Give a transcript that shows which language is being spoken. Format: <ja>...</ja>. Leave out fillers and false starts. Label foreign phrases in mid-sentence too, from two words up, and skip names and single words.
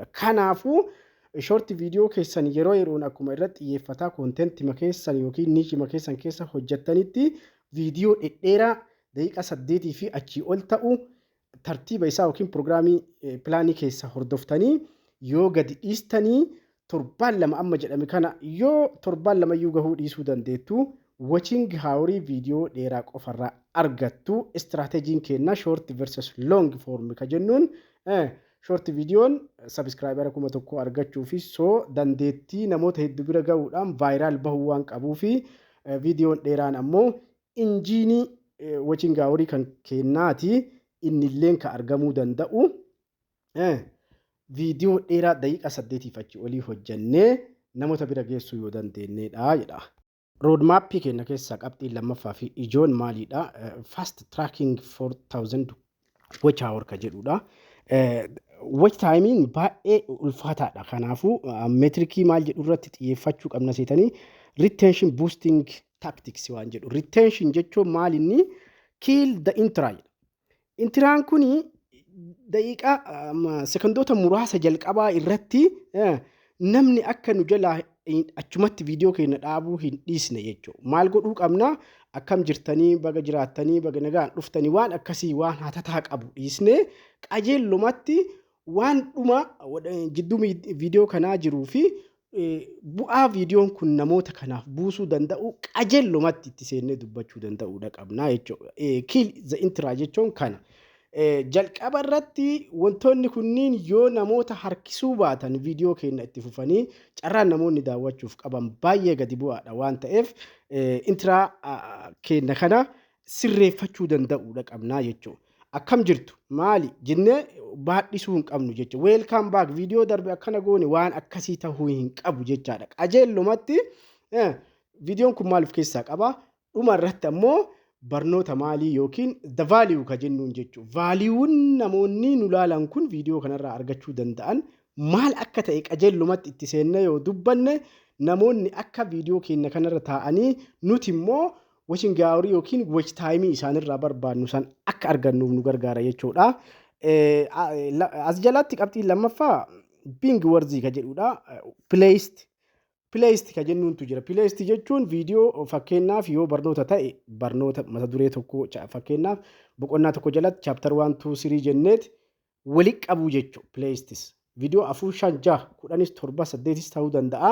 <om>Kanaafuu short viidiyoo keessan yeroo yeroon akkuma irratti xiyyeeffataa kontentii keessan yookiin niichii keessan keessa hojjettanitti viidiyoo dhedheeraa daqiiqa 8 fi achii ol ta'u tartiiba isaa yookiin pirogiraamii pilaanii keessa hordoftanii yoo gadi dhiistanii torbaan lama amma jedhame kana yoo torbaan lama iyyuu gahuu dhiisuu dandeettu wachiin gahaa horii viidiyoo dheeraa qofarraa argattu. Istirateejiin keenya</om> <en>short versus long form</en> <om>ka jennuun short viidiyoon subscribera 1,000 argachuu fi soo dandeettii namoota hedduu bira gahuudhaan viral bahuu waan qabuu fi viidiyoon dheeraan ammoo injiinii wachiin gahaa horii kan kennaati innilleen ka argamuu danda'u. Viidiyoo dheeraa daqiiqa 8 fi achi olii hojjannee namoota bira geessuu yoo dandeenyedha jedha. Roadmap keenya keessaa qabxiin lammaffaa fi ijoon maalidha?</om> <en>Fast tracking 4,000 watch hour ka jedhudha. Watch timein</en> <om>baay'ee ulfaataadha. Kanaafuu meetirikii maal jedhu irratti xiyyeeffachuu qabna seetanii</om> <en>retention boosting tactics</en> <om>waan jedhu. Retention jechuun maalinni</om> <en>kill the intro.</en> <om>Intraan kuni daqiiqa sekondoota muraasa jalqabaa irratti namni akka nu jalaa achumatti viidiyoo keenya dhaabuu hin dhiisne jechuudha. Maal godhuu qabna? Akkam jirtanii baga jiraattanii baga nagaan dhuftanii waan akkasii waan hatataa qabu dhiisne qajeelumatti waan dhuma jidduu viidiyoo kanaa jiruu fi bu'aa viidiyoon kun namoota kanaaf buusuu danda'u qajeelumatti itti seennee dubbachuu danda'uudha qabna jechuudha.</om> <en>Kill the intro</en> <om>jechuun kana. Jalqaba irratti wantoonni kunniin yoo namoota harkisuu baatan viidiyoo keenya itti fufanii carraan namoonni daawwachuuf qaban baay'ee gadi bu'aadha waan ta'eef intro keenya kana sirreeffachuu danda'uudha qabna jechuudha. akkam jirtu maali jennee baadhisuu hin qabnu jechuudha.</om> <en>Welcome back</en> <om>viidiyoo darbe akkana goone waan akkasii ta'uu hin qabu jechaadha. Qajeelumatti viidiyoon kun maal of keessaa qaba? Dhuma irratti ammoo barnoota maalii yookiin</om> <en>the value</en> <om>ka jennuun jechuudha. Vaaliiwwan namoonni nu ilaalan kun viidiyoo kanarraa argachuu danda'an maal akka ta'e qajeelumatti itti seennee yoo dubbanne namoonni akka viidiyoo keenya kanarra taa'anii nuti immoo</om> <en>watching hour</en> <om>yookiin</om> <en>watch time</en> <om>isaanirraa barbaadnu san akka argannuuf nu gargaara jechuudha. As jalatti qabxii lammaffaa</om> <en>being worthy</en> <om>ka jedhudha. Placed ka jennuuntu jira. Placed jechuun viidiyoo fakkeenyaaf yoo barnoota ta'e barnoota mata duree tokko fakkeenyaaf boqonnaa tokko jalatti chapter 1 2 3 jenneet walitti qabuu jechuudha. Placed viidiyoo 4 5 6 10 7 8 ta'uu danda'a.</om>